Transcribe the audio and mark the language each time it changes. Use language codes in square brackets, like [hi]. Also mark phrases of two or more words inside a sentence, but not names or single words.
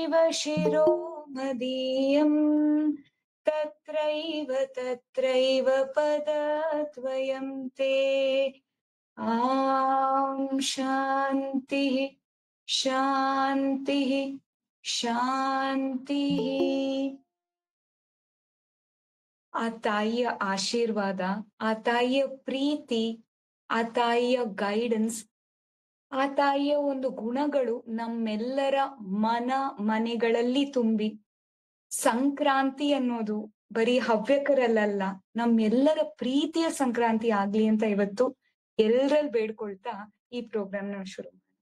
[sa] तत्रैव शिरो मदीयम् तत्रैव पदद्वयं ते शान्तिः शान्तिः ಶಾಂತಿಃ. [kn] ಆ ತಾಯಿಯ ಆಶೀರ್ವಾದ, ಆ ತಾಯಿಯ ಪ್ರೀತಿ, ಆ ತಾಯಿಯ ಗೈಡೆನ್ಸ್, ಆ ತಾಯಿಯ ಒಂದು ಗುಣಗಳು ನಮ್ಮೆಲ್ಲರ ಮನೆಗಳಲ್ಲಿ ತುಂಬಿ ಸಂಕ್ರಾಂತಿ ಅನ್ನೋದು ಬರೀ ಹವ್ಯಕರಲ್ಲ, ನಮ್ಮೆಲ್ಲರ ಪ್ರೀತಿಯ ಸಂಕ್ರಾಂತಿ ಆಗ್ಲಿ ಅಂತ ಇವತ್ತು ಎಲ್ಲರಲ್ಲಿ ಬೇಡ್ಕೊಳ್ತಾ ಈ ಪ್ರೋಗ್ರಾಮ್ ನ ಶುರು.